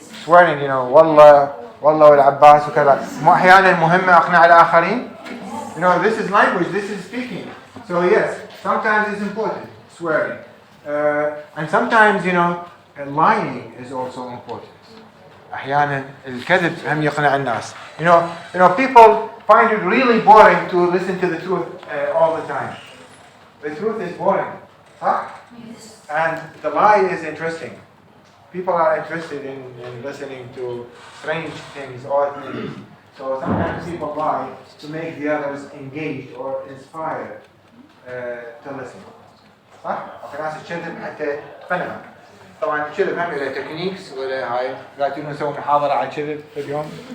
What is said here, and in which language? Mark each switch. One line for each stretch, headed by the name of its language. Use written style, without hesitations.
Arabic: Swearing, والله والعباس وكذا. أحيانا مهمة أقنع الآخرين.
English: This is language, this is speaking. So yes, sometimes it's important, swearing. And sometimes, lying is also important.
Arabic: أحيانا الكذب هم يقنع الناس.
English: People find it really boring to listen to the truth all the time. The truth is boring, huh? Yes. And the lie is interesting. People are interested in listening to strange things, odd things. So sometimes people lie to make the others engaged or inspired to listen.
Arabic: صح؟ وفي ناس تكذب حتى تقنعك. طبعا الكذب هم له تكنيكس ولا هاي قاعدين نسوي محاضرة عن الكذب في اليوم.